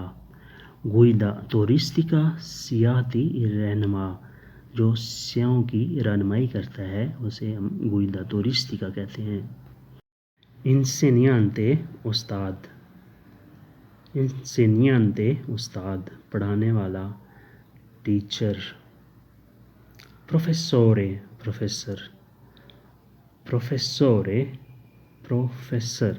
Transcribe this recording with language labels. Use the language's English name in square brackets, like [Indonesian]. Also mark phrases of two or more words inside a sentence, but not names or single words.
[Italian] guida turistica, [Urdu] سیاحتی رہنما، جو سیاحوں کی رہنمائی کرتا ہے اسے ہم [Italian] guida turistica [Urdu] کہتے ہیں. insegnante, उस्ताद। insegnante, استاد، پڑھانے والا، ٹیچر. [Italian] professore, प्रोफेसर। professore, प्रोफेसर।